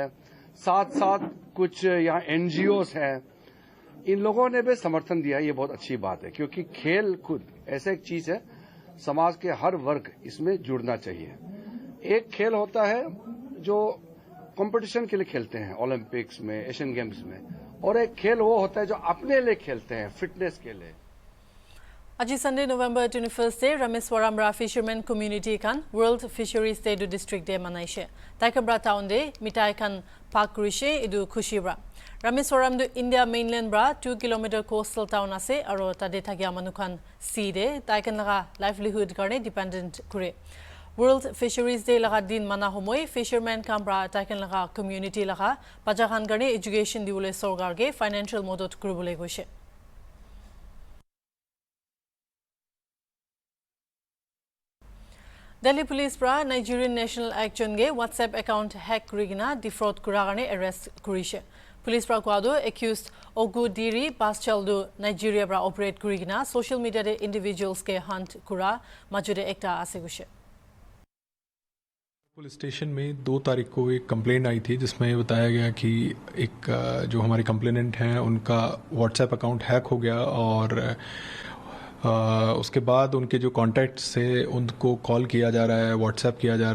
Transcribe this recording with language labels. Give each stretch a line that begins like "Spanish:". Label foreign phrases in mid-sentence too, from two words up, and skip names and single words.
Hindi: साथ साथ कुछ यहाँ एनजीओस हैं इन लोगों ने भी समर्थन दिया ये बहुत अच्छी बात है क्योंकि खेल खुद ऐसा एक चीज है समाज के हर वर्ग इसमें जुड़ना चाहिए एक खेल होता है जो कंपटीशन के लिए खेलते हैं ओलंपिक्स में एशियन गेम्स में और एक खेल वो होता है जो अपने लिए खेलते हैं फिटनेस के लिए
Naga Pidgin: Aji Sunday November 21st day, Rameswaram Ra
English: Fishermen Community
Naga Pidgin: kan World Fisheries Day du district day manaise. Taikabra town day mitai kan park kurise idu khushi bra. Rameswaram du India mainland bra 2 km
English: coastal town
Naga Pidgin: ase aro tade thagya manu kan sea day taikan laga livelihood karne dependent kure. World Fisheries Day laga din mana homoy fishermen kan bra taikan laga community laga pajakan karne education diule sorgar ge financial modot kurubule goise. Delhi Police pra Nigerian National Action ge
English: WhatsApp account
Naga Pidgin: hack kurigina defraud kuragane arrest kurise. Police pra kwado accused Ogudiri Paschaldu Nigeria pra operate kurigina
English: social media
Naga Pidgin: de individuals ke hunt kura majude ekta ase gushe.
Hindi: पुलिस स्टेशन में 2 तारीख को एक कंप्लेंट आई थी जिसमें बताया गया कि एक जो हमारे कंप्लेनेंट हैं उनका
English: WhatsApp account
Hindi: हैक हो गया और उसके बाद उनके जो कॉन्टैक्ट से उनको कॉल किया जा रहा है व्हाट्सएप किया जा